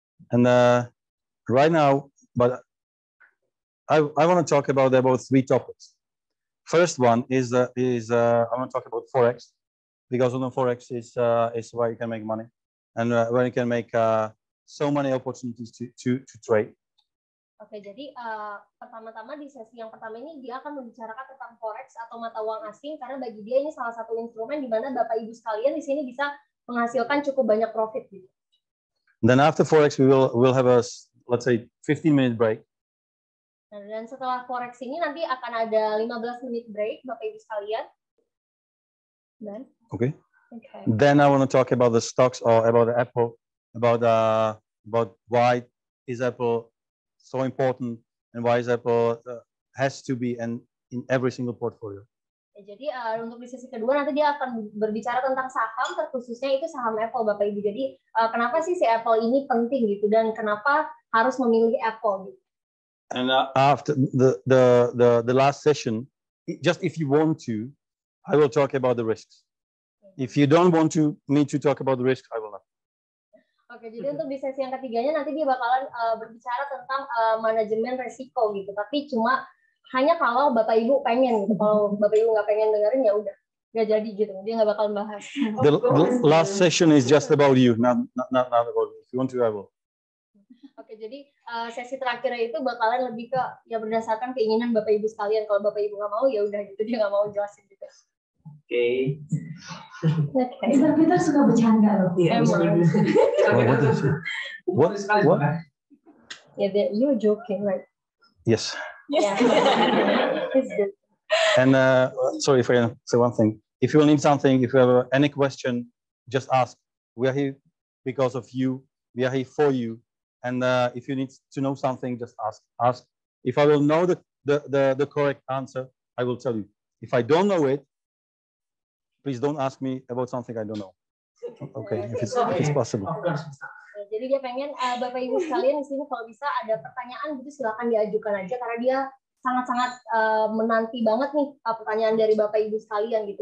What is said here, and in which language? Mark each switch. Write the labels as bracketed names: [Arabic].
[English] And right now, but I want to talk about three topics. First one is I want to talk about forex, because on the forex is where you can make money and where you can make so many opportunities to trade. [Indonesian] Oke, jadi pertama-tama di sesi yang pertama ini dia akan membicarakan tentang forex atau mata uang asing, karena bagi dia ini salah satu instrumen di mana Bapak Ibu sekalian di sini bisa menghasilkan cukup banyak profit gitu. [English] Then after forex we'll have a, let's say, 15-minute break. [Indonesian] Dan setelah forex ini nanti akan ada 15 menit break Bapak Ibu sekalian. Dan [English] Okay. okay. Then I want to talk about the stocks or about Apple, about why is Apple so important and why is Apple has to be in every single portfolio. [Indonesian] Ya, jadi untuk di sesi kedua nanti dia akan berbicara tentang saham, terkhususnya itu saham Apple Bapak Ibu. Jadi kenapa sih si Apple ini penting gitu dan kenapa harus memilih Apple gitu. [English] And after the last session, just if you want to, I will talk about the risks. If you don't want me to talk about the risks, I will not. [Indonesian] Oke, jadi untuk di sesi yang ketiganya nanti dia bakalan berbicara tentang manajemen resiko gitu. Tapi cuma hanya kalau Bapak Ibu pengen gitu. Kalau Bapak Ibu nggak pengen dengerin ya udah nggak jadi gitu. Dia nggak bakal bahas. [English] The last session is just about you, not about me. If you want to, I will. [Indonesian] Oke, jadi sesi terakhirnya itu bakalan lebih ke ya berdasarkan keinginan Bapak Ibu sekalian. Kalau Bapak Ibu nggak mau ya udah gitu, dia nggak mau jelasin gitu. Oke. Mr. Peter suka bercanda loh. Emang. [English] What? Yeah, you're joking, right? Yes. Yeah. It's good. And sorry if I say one thing. If you need something, if you have any question, just ask. We are here because of you. We are here for you. And if you need to know something, just ask. Ask. If I will know the correct answer, I will tell you. If I don't know it, please don't ask me about something I don't know. Okay, if it's possible. [Indonesian] Jadi dia pengen Bapak Ibu sekalian di sini kalau bisa ada pertanyaan gitu silakan diajukan aja, karena dia sangat-sangat menanti banget nih pertanyaan dari Bapak Ibu sekalian gitu.